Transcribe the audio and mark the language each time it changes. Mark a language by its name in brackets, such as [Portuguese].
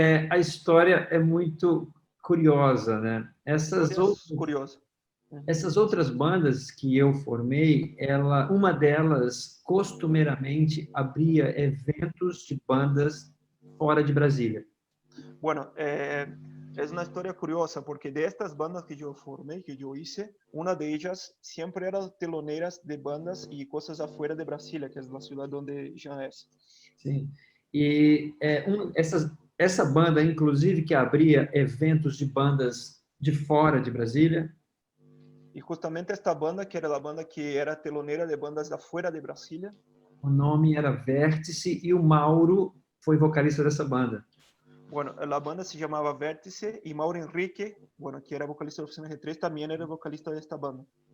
[Portuguese] A história é muito curiosa, né? Curiosa. Essas outras bandas que eu formei, uma delas costumeiramente abria eventos de bandas fora de Brasília. [Spanish] Bueno, es una historia curiosa porque de estas bandas que yo formé, que yo hice, una de ellas siempre era teloneras de bandas y cosas afuera de Brasilia, que es la ciudad donde Jean es. [Portuguese] Sim. E essa banda, inclusive, que abria eventos de bandas de fora de Brasília. [Spanish] Y justamente esta banda, que era la banda que era telonera de bandas de afuera de Brasília. [Portuguese] O nome era Vértice e o Mauro foi vocalista dessa banda. [Spanish] Bueno, la banda se llamaba Vértice y Mauro Henrique, bueno, que era vocalista de Oficina G3, también era vocalista de esta banda.